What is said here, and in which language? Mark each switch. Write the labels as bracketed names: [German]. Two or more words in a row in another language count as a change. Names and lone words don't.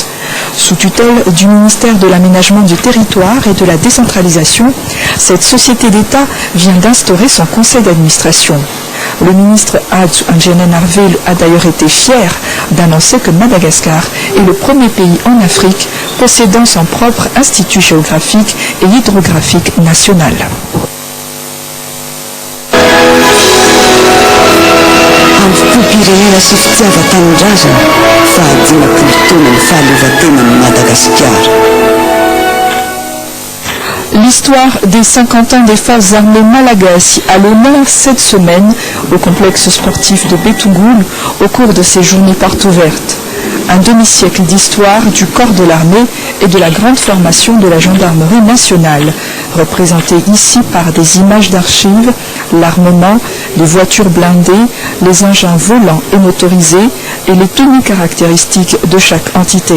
[French] Sous tutelle du ministère de l'Aménagement du Territoire et de la Décentralisation, cette société d'État vient d'instaurer son conseil d'administration. Le ministre Hadj N'Djene Narvé a d'ailleurs été fier d'annoncer que Madagascar est le premier pays en Afrique possédant son propre institut géographique et hydrographique national. [Malagasy] Pirenena sy fitiavan-tanindrazana fa dimampolo taona ny fahaleovan-tenan'i Madagascar. [French] L'histoire des 50 ans des forces armées malagasy à l'honneur cette semaine au complexe sportif de Betougoul au cours de ces journées portes ouvertes. Un demi-siècle d'histoire du corps de l'armée et de la grande formation de la gendarmerie nationale, représentée ici par des images d'archives, l'armement, les voitures blindées, les engins volants et motorisés et les tenues caractéristiques de chaque entité.